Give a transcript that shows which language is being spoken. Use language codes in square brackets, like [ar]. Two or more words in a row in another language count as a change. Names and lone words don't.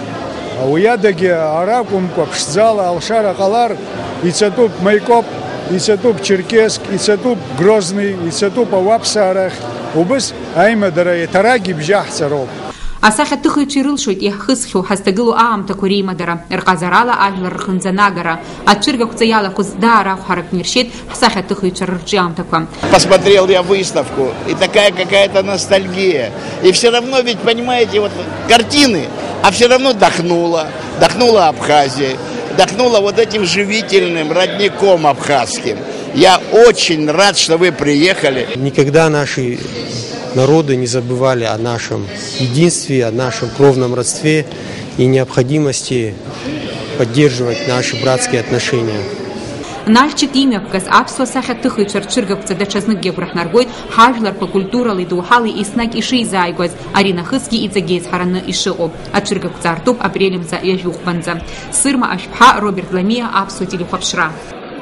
[ab] Уи адагьы аракәымкәа ԥшӡала алшара ҟалар, ицатәуп Маикоп, ицатәуп Черкесск, ицатәуп Грозный, ицатәуп ауаԥсаарахь, убыс аимадара еиҭарак ибжьаҳҵароуп. Асахьаҭыхыҩцәа ирылшоит иаҳхысхьоу ҳазҭагылоу аамҭақәа реимадара, рҟазарала ажәлар рхынӡанагара. Ацәыргақәҵа иалахәыз даара ахәҳаракны иршьеит ҳсахьаҭыхыҩцәа рырҿиамҭақәа. [ru] Посмотрел я выставку, и такая какая-то ностальгия. И все равно ведь, понимаете, вот картины, а все равно дохнула Абхазия, дохнула вот этим живительным родником абхазским. Я очень рад, что вы приехали. Никогда наши народы не забывали о нашем единстве, о нашем кровном родстве и необходимости поддерживать наши братские отношения. [ab] Нальчик имҩаԥгаз аԥсуа асахьаҭыхыҩцәа рцәыргақәҵа даҽазныкгьы агәраҳнаргоит ҳажәларқәа культурала идоуҳала еснагь ишеизааигәаз, ари нахысгьы иҵегьы еизҳараны ишыҟоу. Ацәыргақәҵа артуп апрель мза ҩажәихәбанӡа. Сырма Ашәԥҳа, Роберт Ламиа, аԥсуа телехәаԥшра.